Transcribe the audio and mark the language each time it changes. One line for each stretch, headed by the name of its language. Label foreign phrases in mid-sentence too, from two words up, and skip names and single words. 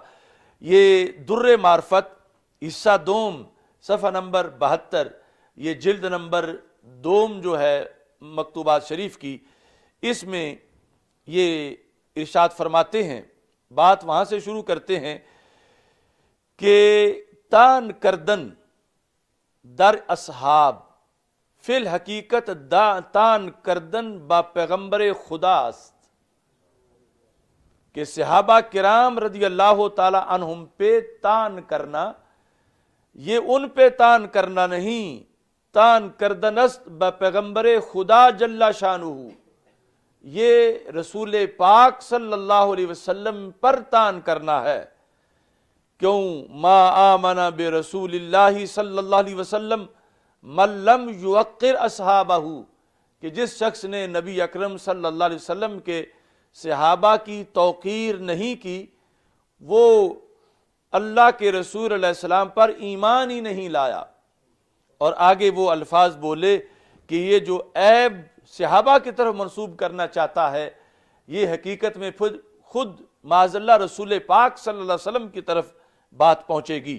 Urdu: یہ در معرفت حصہ دوم صفحہ نمبر 72، یہ جلد نمبر 2 جو ہے مکتوبات شریف کی، اس میں یہ ارشاد فرماتے ہیں، بات وہاں سے شروع کرتے ہیں
Persian: کہ تان کردن در اصحاب فی الحقیقت تان کردن با پیغمبر خدا است،
Urdu: کہ صحابہ کرام
Arabic: رضی اللہ تعالی عنہم
Urdu: پہ تان کرنا یہ ان پہ تان کرنا نہیں،
Persian: تان کردن است با پیغمبر خدا جل شانہ،
Urdu: یہ رسول پاک
Arabic: صلی اللہ علیہ وسلم
Urdu: پر تان کرنا ہے۔ کیوں؟
Arabic: ما آمن برسول اللہ صلی اللہ علیہ وسلم من لم یوقر اصحابہ،
Urdu: کہ جس شخص نے نبی اکرم
Arabic: صلی اللہ علیہ وسلم
Urdu: کے صحابہ کی توقیر نہیں کی، وہ اللہ کے رسول
Arabic: علیہ السلام
Urdu: پر ایمان ہی نہیں لایا۔ اور آگے وہ الفاظ بولے کہ یہ جو عیب صحابہ کی طرف منسوب کرنا چاہتا ہے یہ حقیقت میں خود
Arabic: معاذ اللہ
Urdu: رسول پاک
Arabic: صلی اللہ علیہ وسلم
Urdu: کی طرف بات پہنچے گی۔